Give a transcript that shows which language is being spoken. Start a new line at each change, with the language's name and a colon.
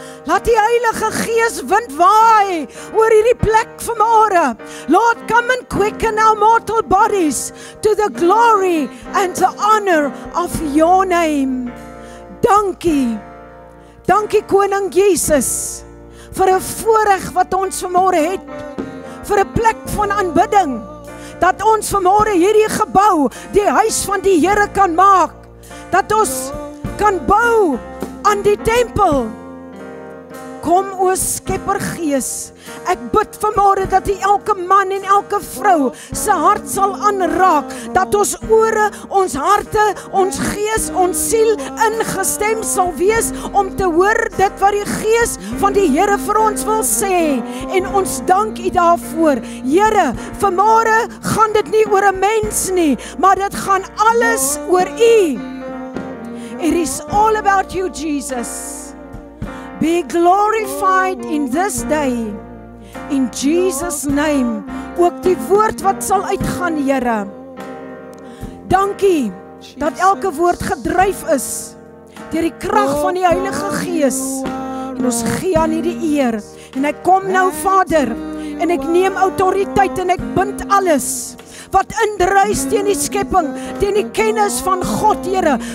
Afrikaans: Laat die Heilige Gees wind waai oor hierdie plek vanmôre.
English: Lord, come and quicken our mortal bodies to the glory and the honor of your name.
Afrikaans: Dankie. Dankie Koning Jesus vir 'n voorreg wat ons vanmôre het. Vir 'n plek van aanbidding. dat ons vanmôre hierdie gebou die huis van die Here kan maak, dat ons kan bou aan die tempel. Kom o Skepper Gees, ek bid vanmôre dat U elke man en elke vrou se hart sal aanraak, dat ons ore, ons harte, ons gees, ons siel ingestem sal wees om te hoor dit wat die Gees van die Here vir ons wil sê, en ons dank U daarvoor. Here, vanmôre gaan dit nie oor 'n mens nie, maar dit gaan alles oor U.
English: It is all about you, Jesus. Be glorified in this day, in Jesus' name.
Afrikaans: Ook die woord wat sal uitgaan, Here. Dankie dat elke woord gedryf is deur die krag van die Heilige Gees. En ons gee aan U die eer. En ek kom nou, Vader, en ek neem autoriteit en ek bind alles wat indruis teen die skepping, teen die kennis van God, Here.